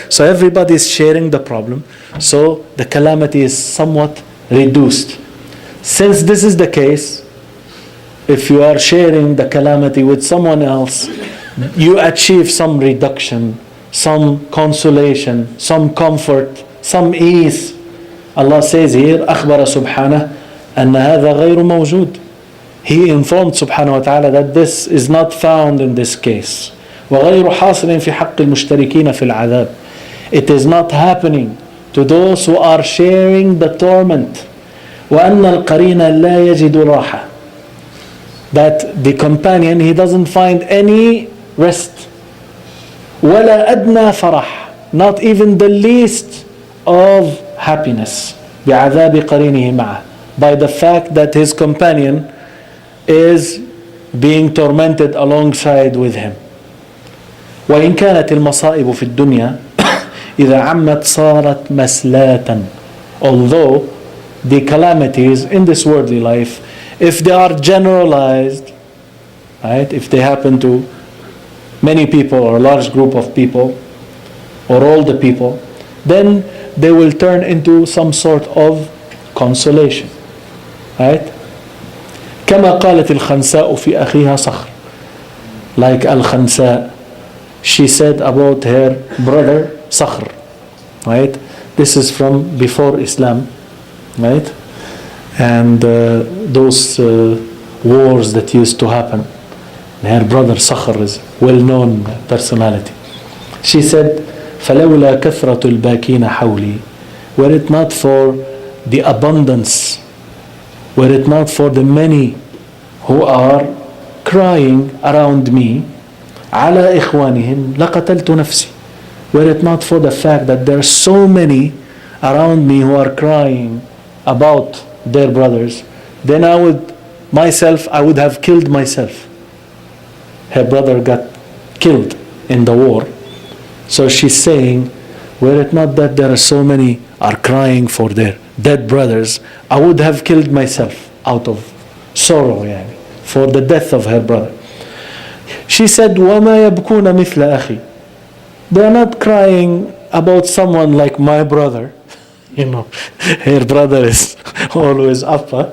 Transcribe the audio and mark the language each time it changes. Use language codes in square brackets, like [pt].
[en] So everybody's sharing the problem. So the calamity is somewhat reduced. Since this is the case, if you are sharing the calamity with someone else, you achieve some reduction, some consolation, some comfort, some ease. Allah says here, [ar] أخبر سبحانه أن هذا غير موجود. [en] He informed subhanahu wa ta'ala that this is not found in this case. [ar] وغير حاصل في حق المشتركين في العذاب. [en] It is not happening to those who are sharing the torment. [ar] وأن القرين لا يجد راحة. [en] That the companion, he doesn't find any rest. [ar] ولا أدنى فرح. [en] Not even the least of happiness. [ar] بعذاب قرينه معه. [en] By the fact that his companion is being tormented alongside with him. [ar] وإن كانت المصائب في الدنيا إذا عمت صارت مسلاة. [en] Although the calamities in this worldly life, if they are generalized, right, if they happen to many people or a large group of people or all the people, then they will turn into some sort of consolation, right? [ar] كما قالت الخنساء في أخيها صخر. [en] Like Al-Khansa, she said about her brother Sakhr, right? This is from before Islam, right? And those wars that used to happen. Her brother Sakhr is well-known personality. She said, [ar] فَلَوْلَا كَثْرَةُ الْبَاكِينَ حَوْلِي. [en] Were it not for the abundance, were it not for the many who are crying around me, [ar] على إخوانهم لقتلت نفسي. [en] Were it not for the fact that there are so many around me who are crying about their brothers, then I would have killed myself. Her brother got killed in the war. So she's saying, were it not that there are so many are crying for their dead brothers, I would have killed myself out of sorrow, yani, for the death of her brother. She said, [ar] وَمَا يَبْكُونَ مِثْلَ أَخِي. [en] They are not crying about someone like my brother. You know, her brother is always up.